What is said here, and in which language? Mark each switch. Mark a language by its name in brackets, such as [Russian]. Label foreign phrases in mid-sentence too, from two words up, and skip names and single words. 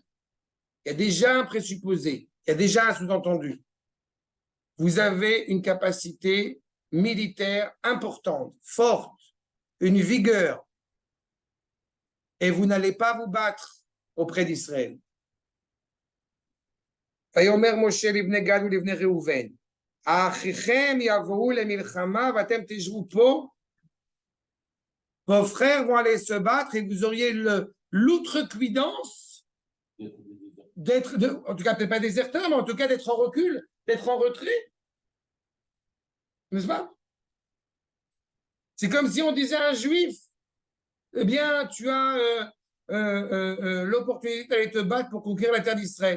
[French] Il y a déjà un présupposé, il y a déjà un sous-entendu. Vous avez une capacité militaire importante, forte, une vigueur, et vous n'allez pas vous battre auprès d'Israël. [Hebrew] ויאמר משה לבני גד ולבני ראובן. האחיכם יבאו למלחמה ואתם תשבו פה. [French] Vos frères vont aller se battre et vous auriez l'outrecuidance d'être, en tout cas peut-être pas déserteur, mais en tout cas d'être en recul, d'être en retrait. N'est-ce pas? C'est comme si on disait à un juif, eh bien, tu as l'opportunité d'aller te battre pour conquérir la terre d'Israël.